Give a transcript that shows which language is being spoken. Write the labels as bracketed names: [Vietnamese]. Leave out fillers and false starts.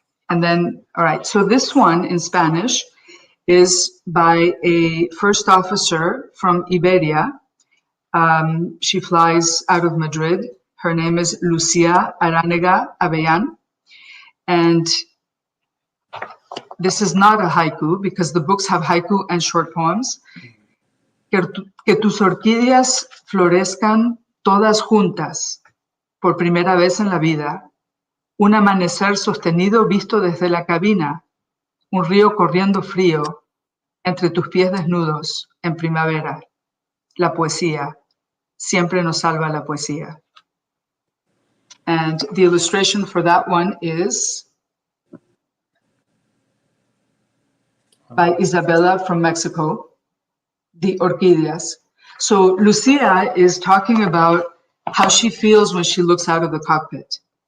[English] And then, all right, so this one in Spanish is by a first officer from Iberia. She flies out of Madrid. Her name is Lucia Aranega Aviation. And this is not a haiku because the books have haiku and short poems. [Spanish] Que tus orquídeas florezcan todas juntas por primera vez en la vida. Un amanecer sostenido visto desde la cabina. Un río corriendo frío entre tus pies desnudos en primavera. La poesía. Siempre nos salva la poesía. [English] And the illustration for that one is by Isabella from Mexico, the orquídeas. So Lucia is talking about how she feels when she looks out of the cockpit.